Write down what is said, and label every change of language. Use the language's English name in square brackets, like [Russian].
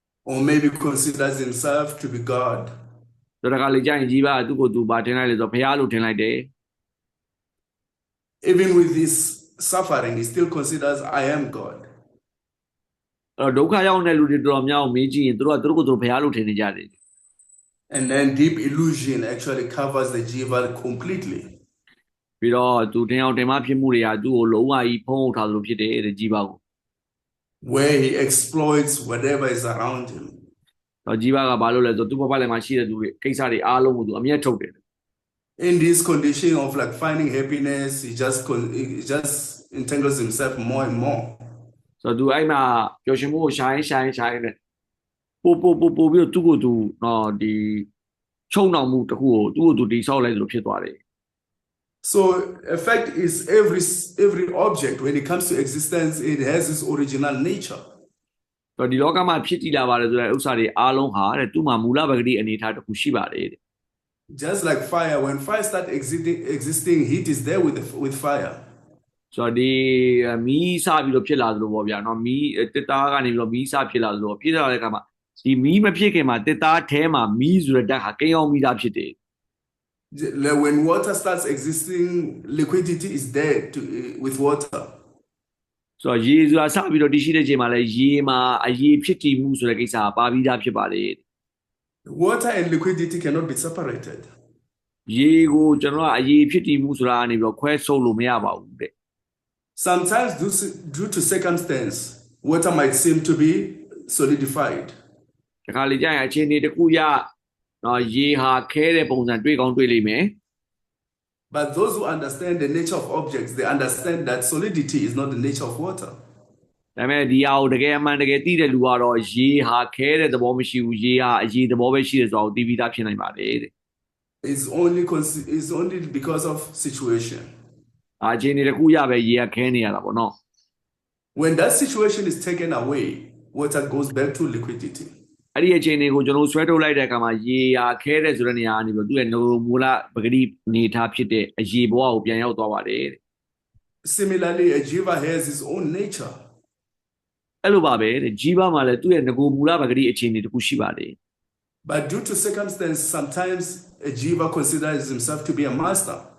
[English] Or maybe considers himself to be God. [Burmese] ဆိုတော့ဒါကလေကြာရင်ကြီးပါကသူ့ကိုသူဘာထင်လိုက်လဲဆိုတော့ဘုရားလို့ထင်လိုက်တယ် [English] Even with this suffering, he still considers I am God. [Burmese] အဲ့တော့ဒုက္ခရောက်တဲ့လူတွေတော်တော်များအောင်မေးကြည့်ရင်သူတို့ကသူတို့ကိုသူတို့ဘုရားလို့ထင်နေကြတယ် [English] And then deep illusion actually covers the jiva completely. [Burmese] ပြီးတော့သူတင်အောင်တင်မဖြစ်မှုတွေကသူ့ကိုလုံးဝကြီးဖုံးအုပ်ထားသလိုဖြစ်တယ်တဲ့ကြီးပါကို [English] Where he exploits whatever is around him. [Burmese] တော့ကြီးပါကဘာလို့လဲဆိုတော့သူ့ဘဝလည်းမှာရှိတဲ့သူတွေကိစ္စတွေအားလုံးကိုသူအမျက်ထုတ်တယ် [English] In this condition of like finding happiness, he just entangles himself more and more. [Burmese] ဆိုတော့သူအဲ့မှာပျော်ရွှင်မှုကိုရှိုင်းနဲ့ပို့ပြီးတော့သူ့ကိုသူနော်ဒီချုံနှောင်မှုတစ်ခုကိုသူ့ကိုသူတိဆောက်လိုက်သလိုဖြစ်သွားတယ် [English] So effect is every object when it comes to existence, it has its original nature. [Burmese] ဆိုတော့ဒီလောကမှာဖြစ်တည်လာပါတယ်ဆိုတဲ့ဥစ္စာတွေအားလုံးဟာတဲ့သူ့မှာမူလပဂတိအနေအထားတစ်ခုရှိပါတယ်တဲ့ [English] Just like fire, when fire starts existing, heat is there with fire. [Burmese] ဆိုတော့ဒီမီးစပြီးတော့ဖြစ်လာသလိုပေါ့ဗျာနော်မီးတစ်သားကနေပြီးတော့မီးစဖြစ်လာသလိုဖြစ်လာတဲ့အခါမှာဒီမီးမဖြစ်ခင်မှာတစ်သားထဲမှာမီးဆိုတဲ့ဓာတ်ဟာကိန်းအောင်မိသားဖြစ်တယ် [English] When water starts existing, liquidity is there with water. [Burmese] ဆိုတော့ရေဆိုတာစပြီးတော့တည်ရှိတဲ့ချိန်မှာလဲရေမှာအရေးဖြစ်တည်မှုဆိုတဲ့ကိစ္စကပါပြီးသားဖြစ်ပါတယ် [English] Water and liquidity cannot be separated. [Burmese] ရေကိုကျွန်တော်ကအရေးဖြစ်တည်မှုဆိုတာကနေပြီးတော့ခွဲထုတ်လို့မရပါဘူးတဲ့ [English] Sometimes due to circumstance, water might seem to be solidified. [Burmese] တခါလေကြာရင်အခြေအနေတစ်ခုရနော်ရေဟာခဲတဲ့ပုံစံတွေ့ကောင်းတွေ့လိမ့်မယ် [English] But those who understand the nature of objects, they understand that solidity is not the nature of water. [Burmese] ဒါပေမဲ့ဒီဟာကိုတကယ်အမှန်တကယ်သိတဲ့လူကတော့ရေဟာခဲတဲ့သဘောမရှိဘူးရေဟာအရေးသဘောပဲရှိတယ်ဆိုတော့သိပြီးသားဖြစ်နိုင်ပါတယ်တဲ့ [English] It's only because of situation. [Burmese] အခြေအနေတစ်ခုရပဲရေကခဲနေရတာပေါ့နော် [English] When that situation is taken away, water goes back to liquidity. [Burmese] အဲ့ဒီအခြေအနေကိုကျွန်တော်ဆွဲထုတ်လိုက်တဲ့အခါမှာရေဟာခဲတဲ့ဆိုတဲ့နေရာကနေပြီးသူ့ရဲ့မူလပဂတိနေထားဖြစ်တဲ့အရေးဘဝကိုပြန်ရောက်သွားပါတယ်တဲ့ [English] Similarly, a jiva has its own nature. [Burmese] အဲ့လိုပါပဲတဲ့ကြီးပါမှာလည်းသူ့ရဲ့ငကိုမူလပဂတိအခြေအနေတစ်ခုရှိပါတယ် [English] But due to circumstance, sometimes a jiva considers himself to be a master.